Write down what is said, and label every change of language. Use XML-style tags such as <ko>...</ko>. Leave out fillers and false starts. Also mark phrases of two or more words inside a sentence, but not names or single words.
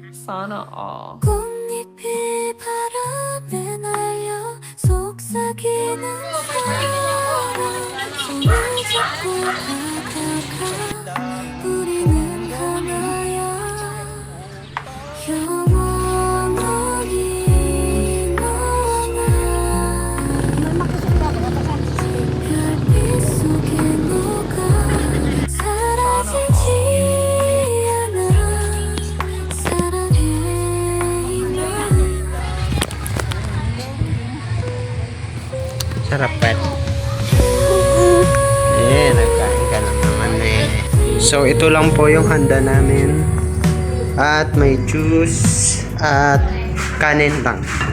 <tl>Sana all.</tl> <ko>꽃잎이 바람에 날려 속삭이는 손을 잡고 다가가 우리는 하나야 영원히 너와 나 별빛 속에 녹아 사라지지 않아 사랑해 나</ko> <tl>Sarap pet. Nagkain ka na naman eh. So, ito lang po yung handa namin. At may juice at kanin lang.</tl>